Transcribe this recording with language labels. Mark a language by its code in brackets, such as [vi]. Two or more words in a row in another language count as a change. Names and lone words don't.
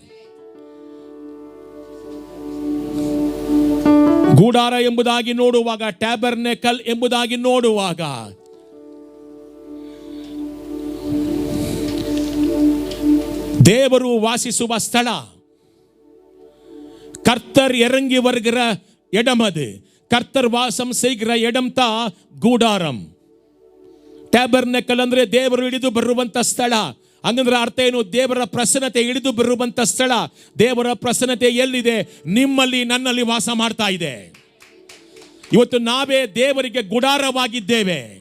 [kn] ಗೂಡಾರ ಎಂಬುದಾಗಿ ನೋಡುವಾಗ, ಟ್ಯಾಬರ್ನೆಕಲ್ ಎಂಬುದಾಗಿ ನೋಡುವಾಗ, ದೇವರು ವಾಸಿಸುವ ಸ್ಥಳ. [ta] கர்த்தர் இறங்கி வருகிற இடம் அது. கர்த்தர் வாசம் செய்கிற இடம் தான் கூடாரம். [kn] ಟ್ಯಾಬರ್ನೆಕಲ್ ಅಂದ್ರೆ ದೇವರು ಇಳಿದು ಬರುವಂತ ಸ್ಥಳ. ಹಂಗಂದ್ರೆ ಅರ್ಥ ಏನು? ದೇವರ ಪ್ರಸನ್ನತೆ ಇಳಿದು ಬರುವಂತ ಸ್ಥಳ. ದೇವರ ಪ್ರಸನ್ನತೆ ಎಲ್ಲಿದೆ? ನಿಮ್ಮಲ್ಲಿ, ನನ್ನಲ್ಲಿ ವಾಸ ಮಾಡ್ತಾ ಇದೆ. ಇವತ್ತು ನಾವೇ ದೇವರಿಗೆ ಗುಡಾರವಾಗಿದ್ದೇವೆ.